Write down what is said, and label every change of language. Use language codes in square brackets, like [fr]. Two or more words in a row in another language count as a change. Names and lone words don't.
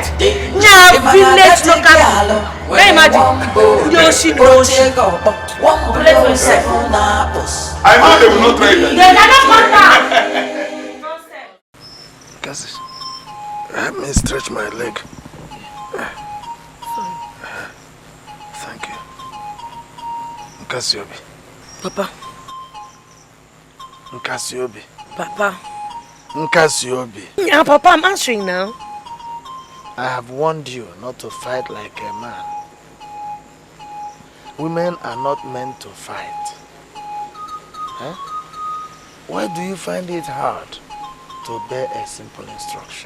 [en] Now, village local. Hey, imagine. Yoshi. I know they will not try that. They cannot come down. Cassie, help me stretch my leg. Nkasiobi. Papa. Nkasiobi. Papa. Nkasiobi. Yeah, Papa, I'm answering now. I have warned you not to fight like a man. Women are not meant to fight. Huh? Why do you find it hard to obey a simple instruction?